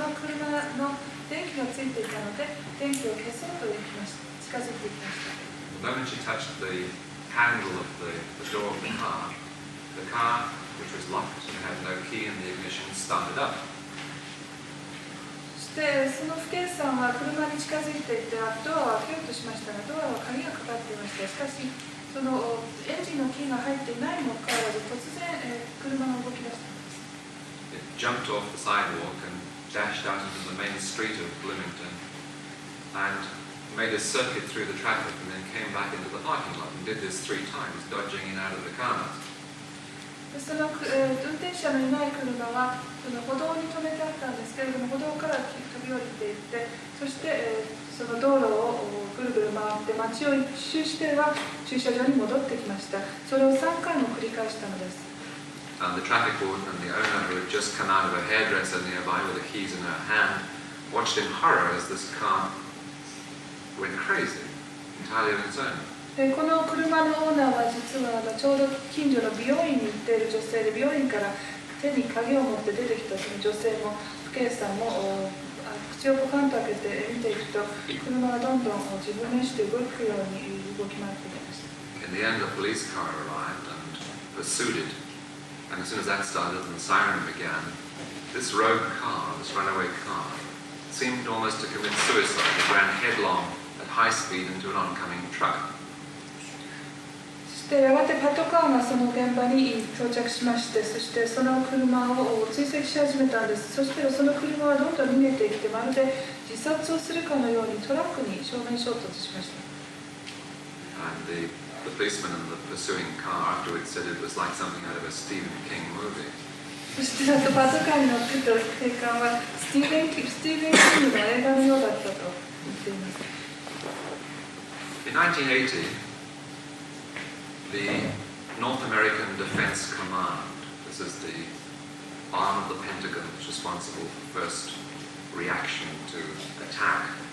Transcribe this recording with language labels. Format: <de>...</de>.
<ja>その車の電気がついていたので電気を消そうと近づいていきました。</ja> <en>The moment she touched the handle of the door of the car, which was locked and had no key in the ignition, started up.</en> <ja>そしてその父兄さんは車に近づいていてドアを開けようとしましたが、ドアは鍵がかかっていました。しかしそのエンジンのキーが入っていないにもかかわらず突然車が動き出したんです。</ja> <en>It jumped off the sidewalk and dashed out into the main street of Bloomington and made a circuit through the traffic and then came back into the parking lot and did this 3 times, dodging in out of the cars.</en> <ja>その運転者のいない車はその歩道に止めてあったんですけれども、歩道から飛び降りていって、そして、その道路をぐるぐる回って街を一周しては駐車場に戻ってきました。それを3回も繰り返したのです。</ja> <en>And the traffic warden and the owner, who had just come out of a hairdresser nearby with the keys in her hand, watched in horror as this car went crazy, entirely on its own.</en> <ja>この車のオーナーは実はちょうど近所の美容院に行っている女性で、美容院から手に鍵を持って出てきたその女性も父兄さんも口をポカンと開けて見ていくと、車がどんどん自分の意思で動くように動き回っていきました。</ja> <en>In the end, a police car arrived and pursued it. And as soon as that started and the siren began, this rogue car, this runaway car, seemed almost to commit suicide. It ran headlong at high speed into an oncoming truck.</en> <ja>そしてやがてパトカーがその現場に到着しまして、そしてその車を追跡し始めたんです。そしてその車はどんどん逃げていって、まるで自殺をするかのようにトラックに正面衝突しました。</ja> <en>And the policeman in the pursuing car afterwards said it was like something out of a Stephen King movie.</en> <ja>そしてパトカーに乗っていた警官はスティーブン・キングの映画のようだったと言っています。</ja> <en>In 1980, the North American Defense Command, this is the arm of the Pentagon that's responsible for first reaction to attack.</en>